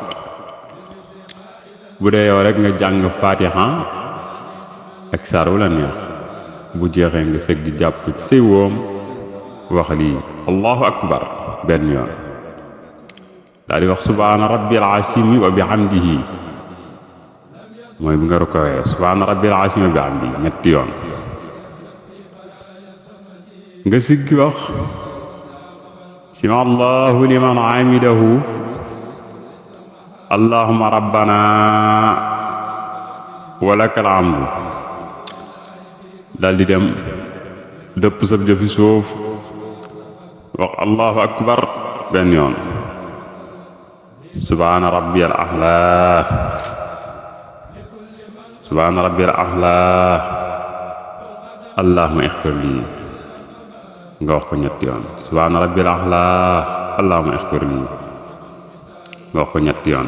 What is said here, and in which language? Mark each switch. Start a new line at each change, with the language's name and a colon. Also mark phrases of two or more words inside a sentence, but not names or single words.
Wolof: bu dee yow rek nga jàng fatiha ak saar wu la neex, bu jeexee nga sëgg jàpp ci say woom wax lii
Arabic: الله أكبر
Wolof: benn yoon, daal di wax
Arabic: سبحان ربي العظيم وبحمده,
Wolof: mooy bu nga rukkooyee
Arabic: سبحان ربي العظيم وبحمده
Wolof: ñetti yoon. nga siggi wax
Arabic: سمع الله لمن حمده اللهم ربنا ولك الحمد,
Wolof: daal di dem dëpp sab jëfi suuf wax
Arabic: الله أكبر
Wolof: benn yoon,
Arabic: سبحان ربي الأعلى سبحان ربي الأعلى اللهم اغفر لي
Wolof: nga wax ko ñetti yoon,
Arabic: سبحان ربي الأعلى اللهم اغفر لي
Wolof: nga wax ko ñetti yoon.